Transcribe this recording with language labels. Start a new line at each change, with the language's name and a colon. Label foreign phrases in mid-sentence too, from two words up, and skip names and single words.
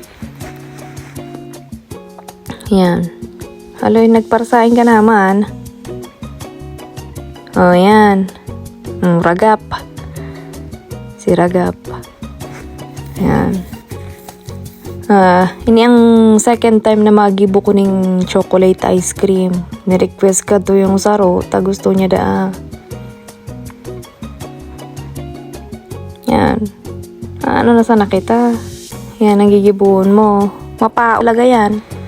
Bikol: Yan. Aloy, nagparsain ka naman. Oh, yan. Ragap. Si Ragap. Yan. Ini ang
English: second time
Bikol: na magibo ko ng
English: chocolate ice cream.
Bikol: Ni-request ka to yung saro, ta gusto niya da. Yan. Ano na sana kita? Yan ang gigibuon mo. Mapaulaga yan.